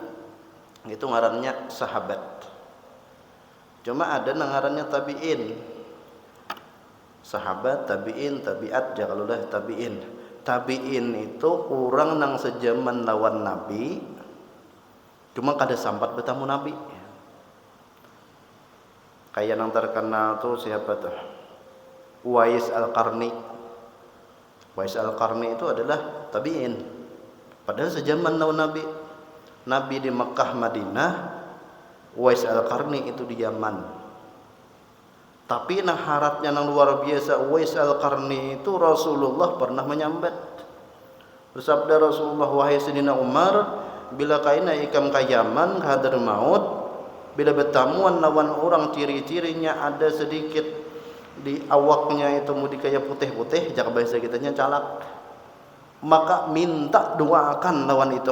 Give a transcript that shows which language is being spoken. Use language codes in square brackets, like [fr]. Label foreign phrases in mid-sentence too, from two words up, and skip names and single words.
[bjn] Itu ngarannya sahabat. Cuma ada nangarannya tabiin. Sahabat, tabiin, tabiat, jakalulah tabiin. Tabiin itu orang nang sejaman lawan Nabi. Cuma kada sampat bertemu Nabi. Kayak yang terkenal tuh siapa tuh? Uwais Al-Qarni. Uwais Al-Qarni itu adalah tabi'in. Padahal sejaman lawan Nabi. Nabi di Mekah, Madinah, Uwais Al-Qarni itu di Yaman. Tapi nah haratnya yang luar biasa, Uwais Al-Qarni itu Rasulullah pernah menyambat. Bersabda Rasulullah, wahai Sayyidina Umar, bila kaina ikam ka Yaman ka Hadramaut, bila bertamuan lawan orang ciri-cirinya ada sedikit di awaknya itu mudi kayak putih-putih, jak bahasa kitanya calak, maka minta doakan lawan itu.